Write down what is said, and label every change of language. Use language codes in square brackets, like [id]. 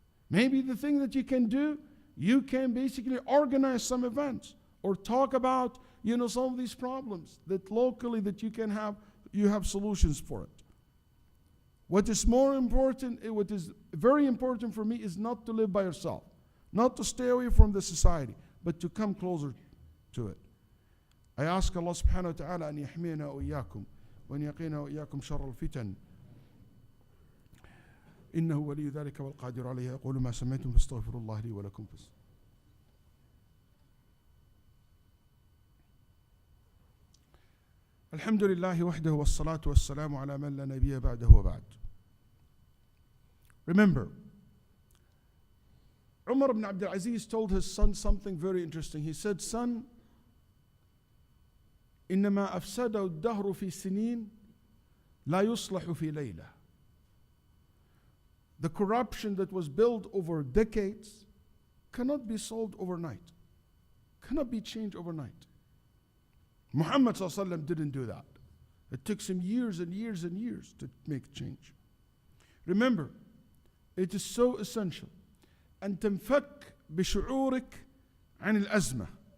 [en] Maybe the thing that you can do, you can basically organize some events or talk about, some of these problems that locally that you have solutions for it. What is more important, what is very important for me is not to live by yourself, not to stay away from the society, but to come closer to it. I ask [ar] Allah subhanahu wa ta'ala أن يحمينا وإياكم وأن يقينا وإياكم شر الفتن إنه ولي ذلك والقادر عليه أقول ما سمعتم فاستغفروا الله لي ولكم الحمد لله وحده والصلاة والسلام على من لا نبي بعده وبعد. [en] Remember, Umar ibn Abdul Aziz told his son something very interesting. He said, son, [ar] إنما أفسده الدهر في سنين لا يصلح في ليلة. [en] The corruption that was built over decades cannot be solved overnight, cannot be changed overnight. Muhammad ﷺ didn't do that. It took him years and years and years to make change. Remember, it is so essential [ar] أن تنفك بشعورك عن الأزمة.